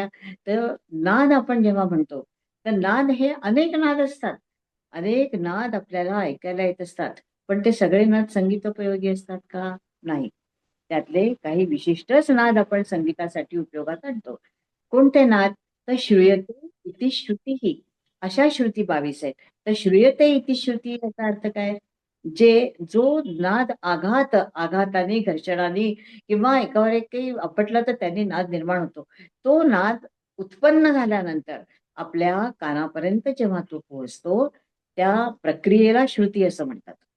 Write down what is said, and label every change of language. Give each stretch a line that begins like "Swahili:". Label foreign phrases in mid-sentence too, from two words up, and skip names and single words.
Marathi: तर नाद आपण जेव्हा म्हणतो, तर नाद हे अनेक नाद असतात. अनेक नाद आपल्याला ऐकायला येत असतात. पण ते सगळे नाद संगीतोपयोगी असतात का? नाही. त्यातले काही विशिष्टच नाद आपण संगीतासाठी उपयोगात आणतो. कोणते नाद? तर
Sanskrit: श्रूयते इति श्रुतीः
Marathi: अशा श्रुती 22 आहेत. तर
Sanskrit: श्रूयते इति श्रुती
Marathi: याचा अर्थ काय? जो नाद आघाताने, घर्षणाने किंवा एकावर एक काही आपटला तर त्यांनी नाद निर्माण होतो. तो नाद उत्पन्न झाल्यानंतर आपल्या कानापर्यंत जेव्हा तो पोहोचतो, त्या प्रक्रियेला श्रुती असं म्हणतात.